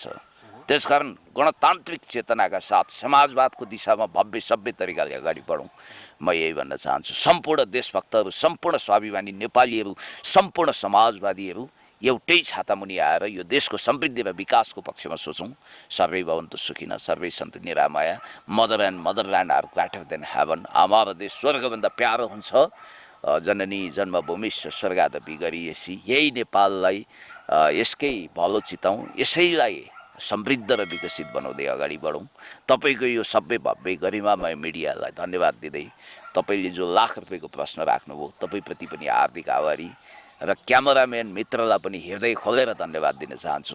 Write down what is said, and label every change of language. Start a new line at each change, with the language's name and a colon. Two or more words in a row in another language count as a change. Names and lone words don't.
Nepali: त्यसकारण गणतान्त्रिक चेतनाका साथ समाजवादको दिशामा भव्य सभ्य तरिकाले अगाडि बढौँ, म यही भन्न चाहन्छु। सम्पूर्ण देशभक्तहरू, सम्पूर्ण स्वाभिमानी नेपालीहरू, सम्पूर्ण समाजवादीहरू एउटै छातामुनि आएर यो देशको समृद्धि र विकासको पक्षमा सोचौँ।
Sanskrit: सर्वै भवन्तु सुखिनः, सर्वै सन्तु निरामया।
English: mother and motherland are greater than heaven.
Nepali: हाम्रो देश स्वर्गभन्दा प्यारो हुन्छ।
Sanskrit: जननी जन्मभूमिश्च स्वर्गादपि गरीयसी।
Nepali: यही नेपाललाई यसकै भलो चिताउँ, यसैलाई समृद्ध र विकसित बनाउँदै अगाडि बढौँ। तपाईँको यो सबै भव्य गरिमामय मिडियालाई धन्यवाद दिँदै, तपाईँले जो लाख रुपियाँको प्रश्न राख्नुभयो तपाईँप्रति पनि हार्दिक आभारी, र क्यामेराम्यान मित्रलाई पनि हृदय खोलेर धन्यवाद दिन चाहन्छु।